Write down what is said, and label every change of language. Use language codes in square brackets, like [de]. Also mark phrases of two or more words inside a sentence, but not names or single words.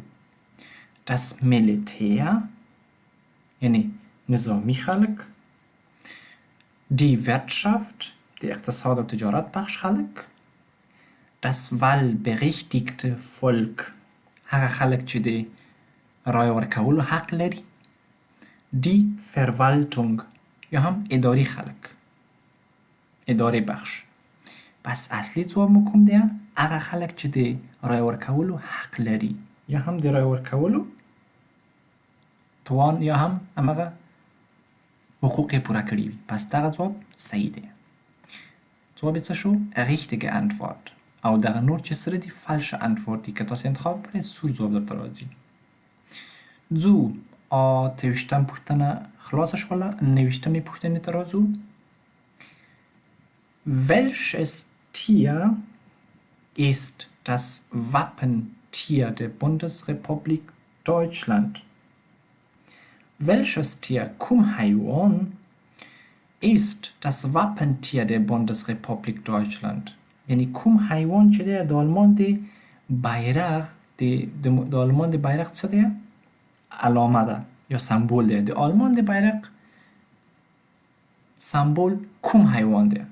[de] Das Militär [ps] یعنی نظامی خلک. [de] Die Wirtschaft [ps] د اقتصاد او تجارت بخش خلک. [de] Das wahlberechtigte Volk [ps] هغه خلک چې د رای ورکولو حق لري. [de] Die Verwaltung [ps] یا هم اداري خلک، اداري بخش. پس اصلي ځواب مو کوم دی؟ هغه خلک چې د رای ورکولو حق لري یا هم د رای ورکولو توان یا هم همغه حقوق یې پوره کړي وي. پس دغه ځواب صحیح دی. ځواب یې څه شو؟ [de] richtige Antwort. [ps] او دغه نور چې سره دي [de] falsche Antwort [ps] دي. که تاسې انتخاب کړئ سور ځواب درته راځي. ځو 28م پوښتنه خلاصه شوله. 29مې پوښتنې ته راځو. [de] Welches Tier ist das Wappentier der Bundesrepublik Deutschland? Welches Tier, [ps] کوم حیوان [de] ist das Wappentier der Bundesrepublik Deutschland? [ps] یعنی کوم حیوان چې دی د آلمان د بیرغ د آلمان د بیرغ څه دی؟ علامه ده. یا سمبول ده. د آلمان د بیرق سمبول کوم حیوان ده؟